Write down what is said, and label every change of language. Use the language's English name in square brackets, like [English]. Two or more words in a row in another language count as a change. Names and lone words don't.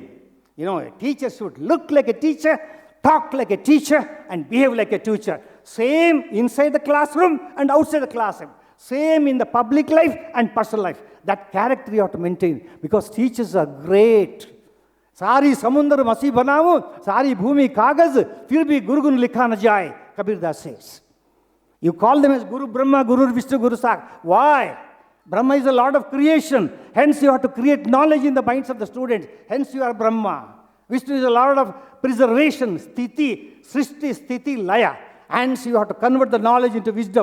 [English] You know, a teacher should look like a teacher, talk like a teacher, and behave like a teacher. Same inside the classroom and outside the classroom. Same in the public life and personal life. That character you have to maintain, because teachers are great. [Hindi] सारी समुंदर मसि बनाओ, सारी भूमि कागज़, फिर भी गुरु गुण लिखा न जाए, Kabir Das says. [English] You call them as Guru Brahma, Guru Vishnu, Guru Sak. Why? Brahma is a Lord of creation. Hence you have to create knowledge in the minds of the students. Hence you are Brahma. Vishnu is a Lord of preservation, [Sanskrit] स्थिति, सृष्टि, स्थिति, Laya. [English] Hence you have to convert the knowledge into wisdom.